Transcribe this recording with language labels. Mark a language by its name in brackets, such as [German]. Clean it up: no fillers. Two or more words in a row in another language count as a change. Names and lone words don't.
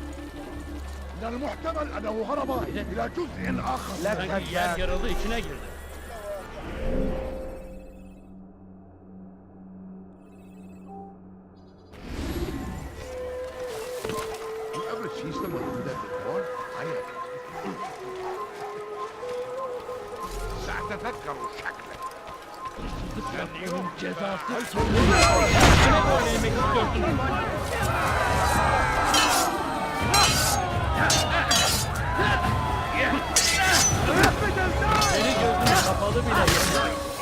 [Arabic] من المحتمل أنه هرب إلى جزء آخر. [Turkish] Sanki yer yarıldı içine girdi. [English] You ever see someone do that before? I have. [Arabic] سأتذكر شكلك. [Turkish] Hırsızlık yapmanın cezası ölümdür. Kime boyun eğmek istiyorsun? Seni gözünü kapalı bile yeter.